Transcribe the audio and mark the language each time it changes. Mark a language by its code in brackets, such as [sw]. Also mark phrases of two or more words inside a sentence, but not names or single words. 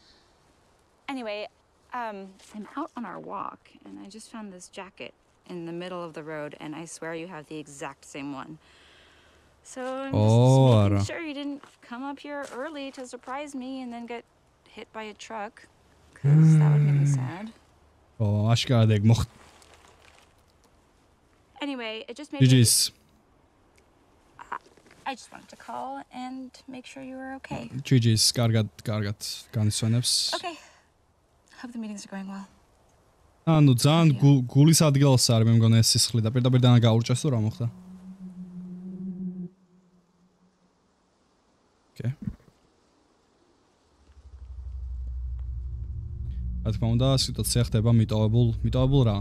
[en] Anyway, I'm out on our walk, and I just found this jacket in the middle of the road, and I swear you have the exact same one. So I'm Oh, just [ka] ara. [en] making sure you didn't come up here early to surprise me and then get hit by a truck. Because that would make me sad. [ka] Oh, აშკარად ეგ მოხდა. [en] Anyway, it just made me... GG's. I just wanted to call and make sure you were okay. GG's. [ka] კარგად განისვენებს. [en] Okay. Hope the meetings are going well. [ka] ანუ ძალიან გულის ადგილას არის მე მგონი ეს სისხლი და პირდაპირ დანა გაურჭეს თუ რა მოხდა. [en] Okay. [ka] რა თქმა უნდა, სიტუაცია ხდება მიტოვებულ რა.